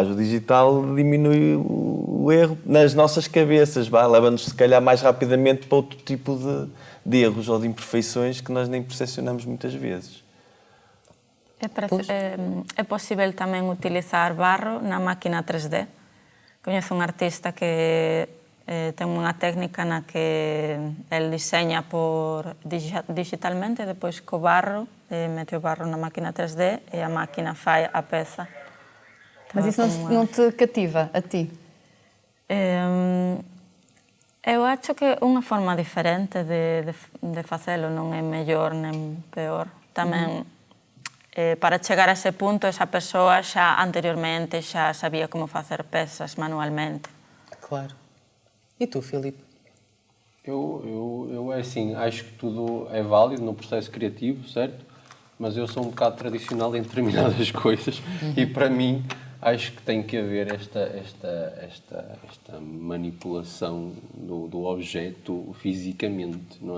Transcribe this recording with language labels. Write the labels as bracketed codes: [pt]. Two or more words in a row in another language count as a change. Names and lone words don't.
[pt] O digital diminui o erro nas nossas cabeças, leva-nos, se calhar, mais rapidamente para outro tipo de erros ou de imperfeições que nós nem percepcionamos muitas vezes. [gl] É possível tamén utilizar barro na máquina 3D. Coñezo un artista que ten unha técnica na que el diseña digitalmente, depois co barro, mete o barro na máquina 3D e a máquina fai a peza. [pt] Mas isso não te cativa a ti? [gl] Eu acho que é unha forma diferente de facelo, non é mellor nem peor. Tamén, para chegar a ese punto, esa persoa xa anteriormente xa sabía como facer pezas manualmente. [pt] Claro. E tu, Filipe? Eu assim, acho que tudo é válido no processo criativo, certo? mas eu sou um bocado tradicional em determinadas coisas e para mim acho que tem que haver esta manipulação do objeto fisicamente, não é?